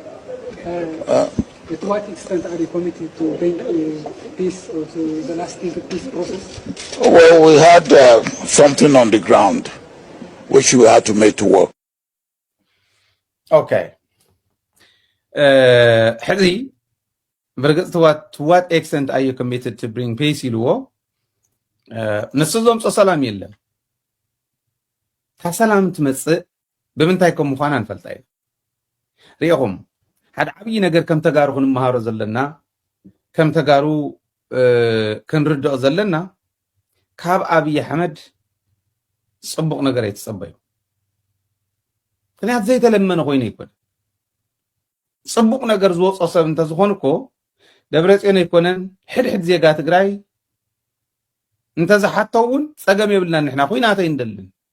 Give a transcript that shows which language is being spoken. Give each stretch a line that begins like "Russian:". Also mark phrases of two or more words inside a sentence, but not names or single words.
English: To what extent are you committed to bring peace or to the lasting peace process? Well, we had something on the ground which we had to make to work. Okay. Hadi, to what extent are you committed to bring peace in war?
Tigrinya: ንስዞም ሰላም የለም ታሰላም ትመጽእ ብምንታይኩም ምዃና እንፈልጣ ኢና ሪኢኹም ሓደ ዓብይ ነገር ከም ተጋሩ ክንመሃሮ ዘለና ከም ተጋሩ ክንርድቕ ዘለና ካብ አብይ አሕመድ ጽቡቕ ነገር የተጸበዩ ምክንያት ዘይተለመነ ኮይኑ ይኮን ጽቡቕ ነገር ዝወጾ ሰብ እንተዝኾንኮ ደብረጽዮን ይኮነን ሕድሕድ ዜጋ ትግራይ እንተዛ ሓተውን ጸገም ይብልና ንሕና ኮይናተይ እንደልን